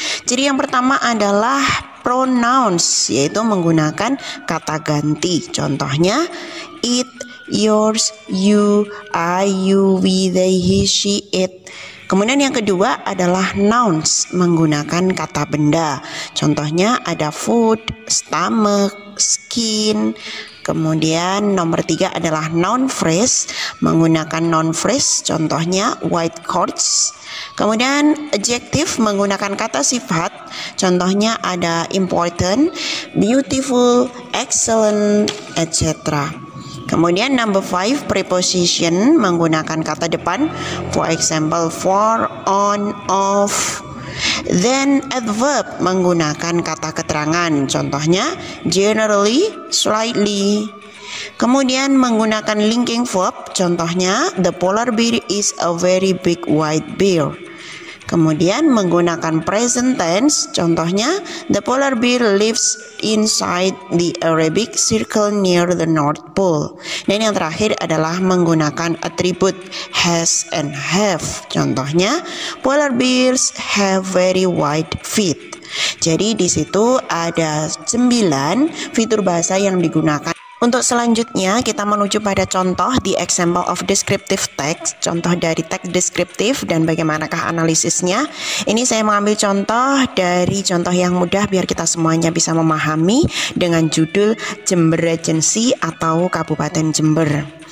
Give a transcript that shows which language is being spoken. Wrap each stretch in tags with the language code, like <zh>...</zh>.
<id>Ciri yang pertama adalah pronouns, yaitu menggunakan kata ganti. Contohnya, it, yours, you, I, you, we, they, he, she, it. Kemudian yang kedua adalah nouns, menggunakan kata benda. Contohnya ada food, stomach, skin. Kemudian nomor 3 adalah noun phrase, menggunakan noun phrase. Contohnya white coats. Kemudian adjective, menggunakan kata sifat. Contohnya ada important, beautiful, excellent, etc. Kemudian number 5, preposition, menggunakan kata depan.</id> <en>For example, for, on, of. Then adverb,</en> <id>menggunakan kata keterangan. Contohnya generally, slightly. Kemudian menggunakan linking verb. Contohnya</id> <en>the polar bear is a very big white bear.</en> <id>Kemudian menggunakan present tense, contohnya</id> <en>the polar bear lives inside the Arctic Circle near the North Pole.</en> <id>Dan yang terakhir adalah menggunakan atribut has and have. Contohnya</id> <en>polar bears have very white feet.</en> <id>Jadi di situ ada 9 fitur bahasa yang digunakan. Untuk selanjutnya kita menuju pada contoh di</id> <en>example of descriptive text,</en> <id>contoh dari teks deskriptif dan bagaimanakah analisisnya. Ini saya mengambil contoh dari contoh yang mudah biar kita semuanya bisa memahami dengan judul Jember Regency atau Kabupaten Jember.</id>